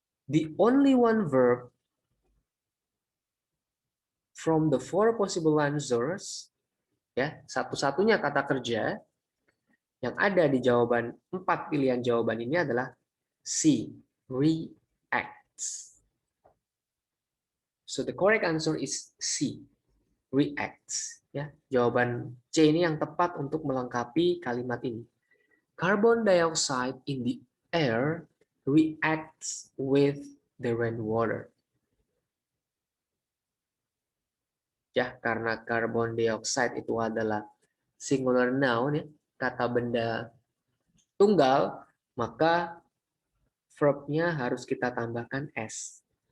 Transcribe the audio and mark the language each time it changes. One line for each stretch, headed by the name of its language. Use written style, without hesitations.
English: The only one verb from the four possible answers,
Indonesian: ya, satu-satunya kata kerja yang ada di jawaban 4 pilihan jawaban ini adalah C, reacts.
English: So the correct answer is C, reacts.
Indonesian: Ya, jawaban C ini yang tepat untuk melengkapi kalimat ini.
English: Carbon dioxide in the air reacts with the rainwater.
Indonesian: Ya, karena carbon dioxide itu adalah singular noun ya, kata benda tunggal, maka verb-nya harus kita tambahkan S.